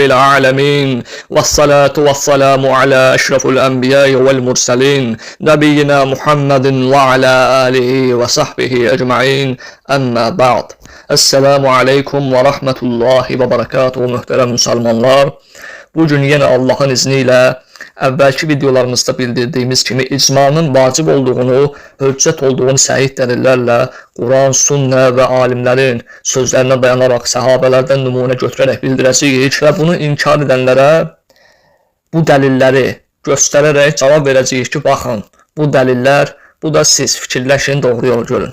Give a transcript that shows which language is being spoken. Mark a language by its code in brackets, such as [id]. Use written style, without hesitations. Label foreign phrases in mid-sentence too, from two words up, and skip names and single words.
[ar] العالمين والصلاة والسلام على أشرف الأنبياء والمرسلين نبينا محمد وعلى آله وصحبه أجمعين أما بعد السلام عليكم ورحمة الله وبركاته [tr] muhterem Müslümanlar. Bugün yine Allah'ın izniyle [az] əvvəlki videolarımızda bildirdiyimiz kimi icmanın vacib olduğunu, hüccət olduğunu səhih dəlillərlə Quran, sünnə və alimlərin sözlərinə dayanaraq səhabələrdən nümunə götürərək bildirəcəyik və bunu inkar edənlərə bu dəlilləri göstərərək cavab verəcəyik ki, baxın, bu dəlillər, bu da siz fikirləşin, doğru yolu görün.